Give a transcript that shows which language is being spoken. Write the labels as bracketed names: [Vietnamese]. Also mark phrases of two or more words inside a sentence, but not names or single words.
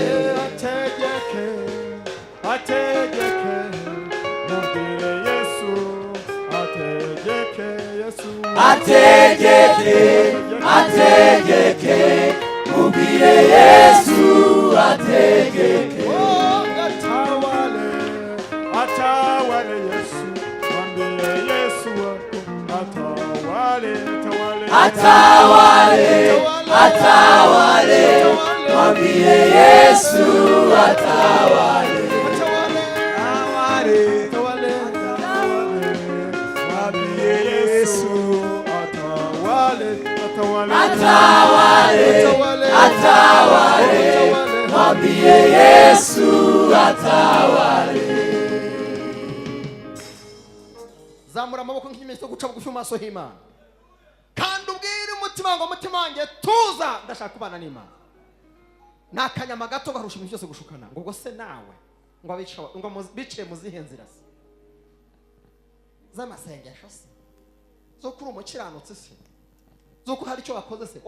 [Kinyarwanda] ubwire Yesu, ategeke ubwire Yesu, ategeke. [Swahili] Atawale Yesu, mwambie Yesu atawale. mwambie Yesu atawale. Atawale, mwambie Yesu atawale. [Kinyarwanda] Zamura amaboko nk'ikimenyetso guca bugufi mu maso h'Imana, kandi ubwire umutima ngo umutima wanjye tuza, ndashaka kubana n'Imana. Nakanyama gato garusha ibintu byose gushukana, ngo ubwo se nawe ngo biciye mu zihe nzira se z'amasengesho se, zo kuri umukiranutsi se, zo ko hari icyo wakoze se?